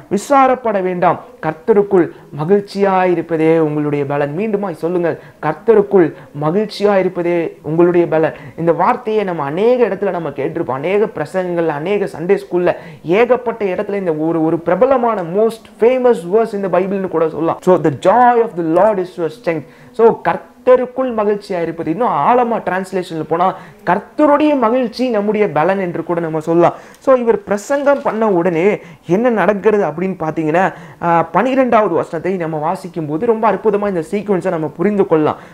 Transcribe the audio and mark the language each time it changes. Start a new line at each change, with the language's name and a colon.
Tamil: விசாரப்பட வேண்டாம். கர்த்தருக்குள் மகிழ்ச்சியாயிருப்பதே உங்களுடைய பலன். மீண்டுமாய் சொல்லுங்கள், கர்த்தருக்குள் மகிழ்ச்சியாயிருப்பதே உங்களுடைய பலன். இந்த வார்த்தையை நம்ம அநேக இடத்துல நம்ம கேட்டிருப்போம். அநேக பிரசங்கங்கள், அநேக சண்டே ஸ்கூல்ல ஏகப்பட்ட இடத்துல இந்த ஒரு பிரபலமான
English: most famous verse
Tamil: இந்த பைபிள்னு கூட சொல்லலாம்.
English: So the joy of the Lord is your strength.
Tamil: So கர்த்தருக்குள் மகிழ்ச்சியா இருப்பது. இன்னும் ஆழமா டிரான்ஸ்லேஷன்ல போனா கர்த்தருடைய மகிழ்ச்சி நம்முடைய பலன் என்று கூட நம்ம சொல்லலாம். ஸோ இவர் பிரசங்கம் பண்ண உடனே என்ன நடக்கிறது அப்படின்னு பார்த்தீங்கன்னா 12வது வசனத்தை நம்ம வாசிக்கும் போது ரொம்ப அற்புதமா இந்த சீக்வன்ஸை நம்ம புரிந்து கொள்ளலாம்.